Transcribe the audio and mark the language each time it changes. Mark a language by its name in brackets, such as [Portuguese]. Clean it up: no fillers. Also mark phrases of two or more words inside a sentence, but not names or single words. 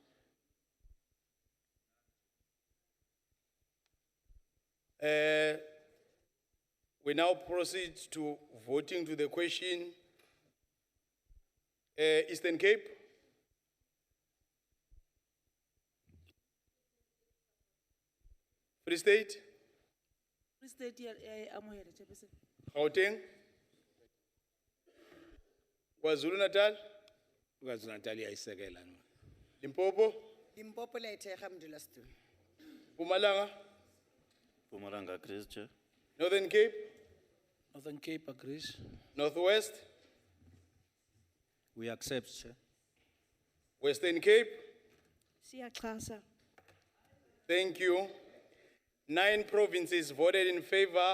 [English] We now proceed to voting to the question. Eastern Cape. Free State. Free State, Gauteng. KwaZulu Natal. [Zulu] KwaZulu Natal iyayisekela. [English] Limpopo. Limpopo lethe alhamdulillah stu. Mpumalanga. Mpumalanga agrees, Chair. Northern Cape. Northern Cape agrees. Northwest. We accept, Chair. Western Cape. [Xhosa] Siyaxhasa. [English] Thank you. 9 provinces voted in favor.